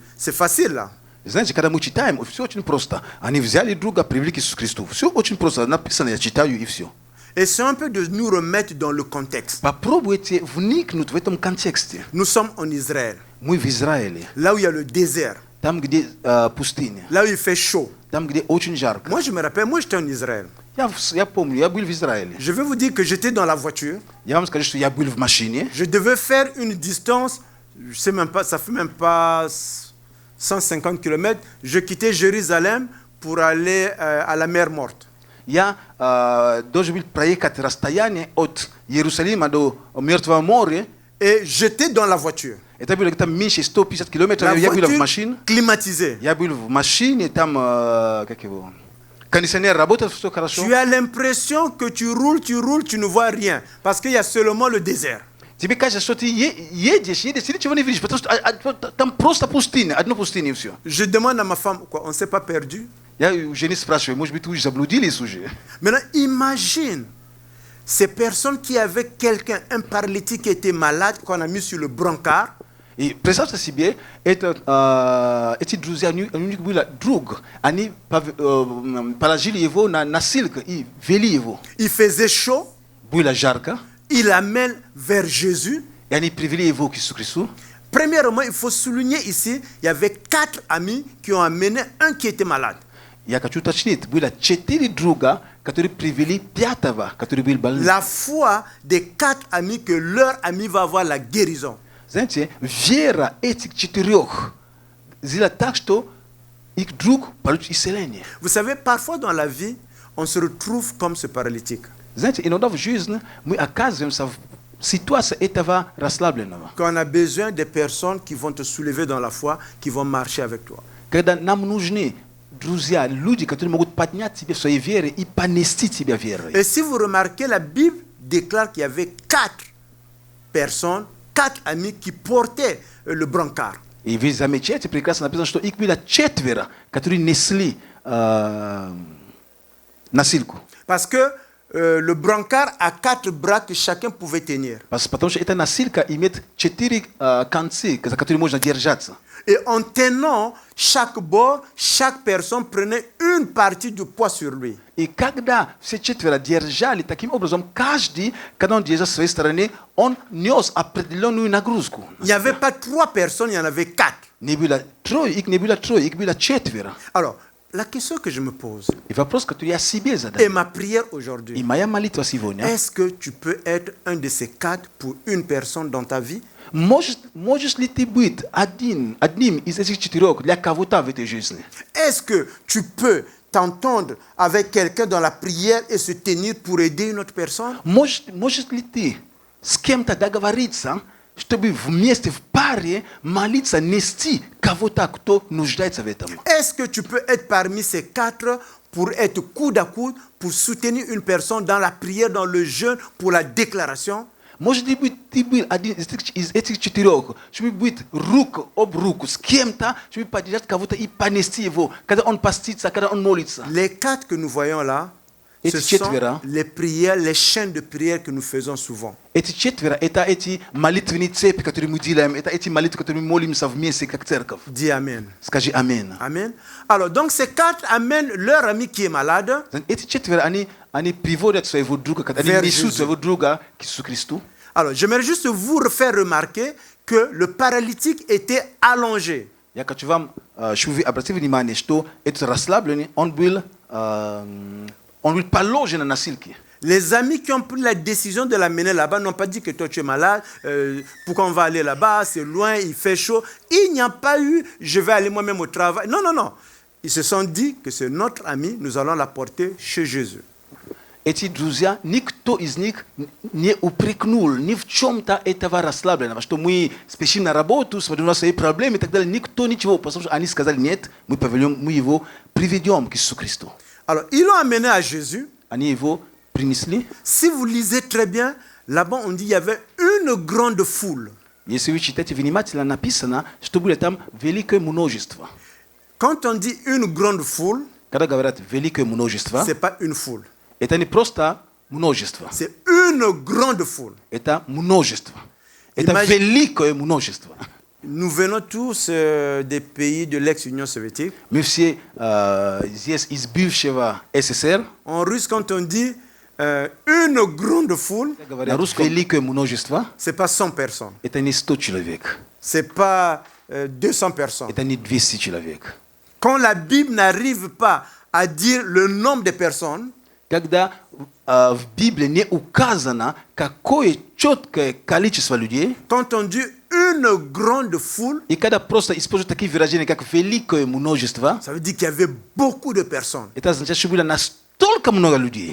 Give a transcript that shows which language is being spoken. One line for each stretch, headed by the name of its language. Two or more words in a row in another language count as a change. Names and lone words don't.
French: C'est facile là.
Russian: Знаете, когда мы читаем, все очень просто. Они взяли друга, привели к Иисусу Христу. Все очень просто. Написано, я читаю и все.
French: Essayons un peu de nous remettre dans le contexte.
Russian: Попробуйте вникнуть в этом контексте.
French: Nous sommes en Israël,
Russian: Мы в Израиле,
French: là où il y a le désert,
Russian: там, где пустыня,
French: là où il fait chaud.
Russian: там, где очень жарко.
French: Moi, je me rappelle, moi, j'étais en Israël.
Russian: Я помню, я был в Израиле.
French: Je vais vous dire que j'étais dans la voiture.
Russian: Я вам скажу, что я был в машине.
French: Je devais faire une distance, je sais même pas, ça fait même pas 150 km. Je quittais Jérusalem pour aller à la mer Morte.
Russian: Я должен был проехать расстояние от Иерусалима до Мертвого моря.
French: Et j'étais dans la voiture.
Russian: Это было где-то меньше 150 километров.
French: La
Russian: Я был в
French: voiture
Russian: машине.
French: climatisée.
Russian: Я был в машине, там, как его, кондиционер работает, все хорошо.
French: Tu as l'impression que tu roules, tu ne vois rien. Parce qu'il y a seulement le désert.
Russian: Тебе кажется, что ты едешь, ты ничего не видишь, потому что там просто пустыня, одно пустыня и все.
French: Je demande à ma femme, quoi, on ne s'est pas perdu?
Russian: Я у жены спрашиваю, может быть, вы заблудились уже?
French: Maintenant, imagine ces personnes qui avaient quelqu'un, un paralytique qui était malade, qu'on a mis sur le brancard.
Russian: И представьте себе, эти друзья, у них был друг, они положили его на носилку и вели его.
French: Il faisait chaud,
Russian: Было жарко,
French: il l'amène vers Jésus.
Russian: и они привели его к Иисусу Христу.
French: Premièrement, il faut souligner ici, il y avait 4 amis qui ont amené un qui était malade.
Russian: Я хочу уточнить, было 4 друга, которые привели 5-го, который был больной.
French: La foi des 4 amis que leur ami va avoir la guérison.
Russian: Знаете, вера этих 4 сделала так, что их друг получит исцеление.
French: Vous savez, parfois dans la vie, on se retrouve comme ce paralytique.
Russian: Знаете, иногда в жизни мы оказываемся в ситуации этого расслабленного.
French: Quand on a besoin des personnes qui vont te soulever dans la foi, qui vont marcher avec toi.
Russian: Когда нам нужны друзья, люди, которые могут поднять тебя в своей вере и понести тебя верой.
French: Et si vous remarquez, la Bible déclare qu'il y avait 4 personnes, 4 amis qui portaient le brancard.
Russian: И вы замечаете, прекрасно написано, что их было 4, которые несли носилку.
French: Parce que le brancard a 4 bras que chacun pouvait tenir.
Russian: Потому что эта носилка имеет 4 концы, за которые можно держаться.
French: Et en tenant chaque bord, chaque personne prenait une partie du poids sur lui.
Russian: И когда все 4 держали таким образом, каждый, когда он держал с своей стороны, он нес определенную нагрузку.
French: Il n'y avait pas 3 personnes, il y en avait 4.
Russian: Не было 3, их не было 3, их было 4.
French: Alors, la question que je me pose,
Russian: И вопрос, который я себе
French: et
Russian: задаю,
French: ma prière
Russian: и
French: aujourd'hui,
Russian: моя молитва сегодня,
French: est-ce que tu peux être un de ces 4 pour une personne dans ta vie?
Russian: можешь ли ты быть одним из этих 4 для кого-то в этой жизни?
French: Est-ce que tu peux t'entendre avec quelqu'un dans la prière et se tenir pour aider une autre personne?
Russian: Может ли ты с кем-то договориться, чтобы вместе в паре молиться, нести кого-то, кто нуждается в этом?
French: Est-ce que tu peux être parmi ces 4 pour être coude à coude, pour soutenir une personne dans la prière, dans le jeûne, pour la déclaration?
Russian: Может ли быть ты был один из этих 4, чтобы быть руку об руку с кем-то, чтобы поддержать кого-то и понести его, когда он постится, когда он молится?
French: Les 4 que nous voyons là, ce
Russian: Эти
French: sont 4, les prières, les chaînes de prière que nous faisons souvent.
Russian: эти 4, это эти молитвенные цепи, которые мы делаем, это эти молитвы, которые мы молимся вместе, как церковь.
French: Dis Amen.
Russian: Скажи аминь. Amen.
French: Alors, donc ces 4 amènent leur ami qui est malade
Russian: Эти 4, они приводят своего друга, они
French: Vers
Russian: несут
French: Jésus.
Russian: своего друга к Иисусу Христу.
French: Alors, j'aimerais juste vous faire remarquer que le paralytique était allongé. Я хочу вам, чтобы вы обратили внимание, что этот расслабленный, он был положен на носилки. Les amis qui ont pris la décision de l'amener là-bas n'ont pas dit que toi tu es malade, pourquoi on va aller là-bas, c'est loin, il fait chaud. Il n'y a pas eu, je vais aller moi-même au travail. Non, non, non. Ils se sont dit que c'est notre ami, nous allons l'apporter chez Jésus.
Russian: Эти друзья, никто из них не упрекнул ни в чем-то этого расслабленного, что мы спешим на работу, смотрим на свои проблемы и так далее. Никто ничего, потому что они сказали, нет, мы его приведем к Иисусу Христу.
French: Alors, ils l'ont amené à Jésus.
Russian: Они его принесли.
French: Si vous lisez très bien, là-bas on dit qu'il y avait une grande foule.
Russian: Если вы читаете внимательно, написано, что было там великое множество.
French: Quand on dit une grande foule,
Russian: Когда говорят великое множество,
French: ce n'est pas une foule.
Russian: это не просто множество.
French: C'est une grande foule.
Russian: Это множество. Это великое множество.
French: Nous venons tous des pays de l'ex-Union soviétique.
Russian: Мы все здесь из бывшего СССР.
French: En russe, quand on dit une grande foule,
Russian: Великое множество,
French: c'est pas 100 personnes,
Russian: это не 100 человек,
French: c'est pas 200 personnes.
Russian: это не 200 человек.
French: Quand la Bible n'arrive pas à dire le nombre de personnes,
Russian: Когда в Библии не указано, какое четкое количество людей,
French: quand on dit une grande foule,
Russian: и когда просто используют такие выражения, как великое множество,
French: ça veut dire qu'il y avait beaucoup de personnes.
Russian: это означает, что было настолько много людей.